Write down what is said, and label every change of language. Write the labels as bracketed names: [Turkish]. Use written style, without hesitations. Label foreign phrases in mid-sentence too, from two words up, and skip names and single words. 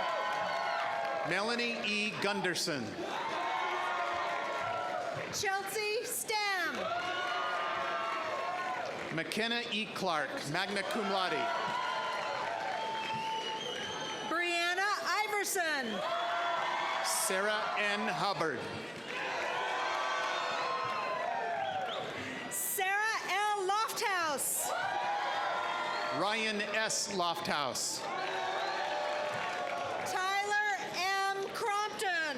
[English] Melanie E. Gunderson. Chelsea Stam. McKenna E. Clark, [Latin] magna cum laude. [English] Brianna Iverson. Sarah N. Hubbard. Sarah L. Lofthouse. Ryan S. Lofthouse. Tyler M. Crompton.